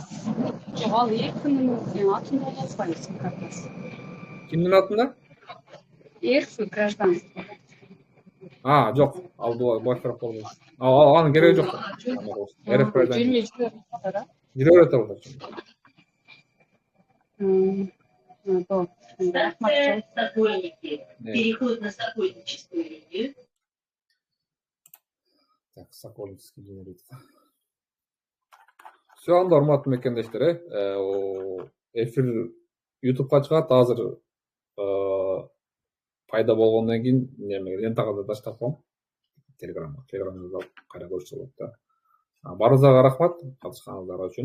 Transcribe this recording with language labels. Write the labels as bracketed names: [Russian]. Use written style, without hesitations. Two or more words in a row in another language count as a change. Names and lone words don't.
[Kyrgyz] Жок, ал эркинин атында боло албайбы сим картасы. Кимдин атында? [Russian] РФ гражданство. [Kyrgyz] Жок, ал блокировка болбойт. Анын кереги жок. [Russian] РФ гражданство. [Kyrgyz] Жүрө берет ал. [Russian] Переход на Сокольническую линию. Так, Сокольнический линия. Все, [Kyrgyz] анда урматтуу мекендештер, эфир YouTube'га чыгат, азыр пайда болгондон кийин лентага да таштап коем. Телеграмда кайра көрсө болот да. Баарыңыздарга рахмат, катышканыңыздар үчүн.